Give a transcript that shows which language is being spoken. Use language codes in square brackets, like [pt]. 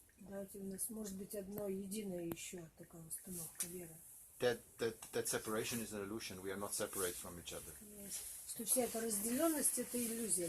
[ru] давайте у нас может быть одно единое еще такая установка веры. [en] That separation is an illusion. We are not separate from each other. [ru] Что вся эта разделенность это иллюзия.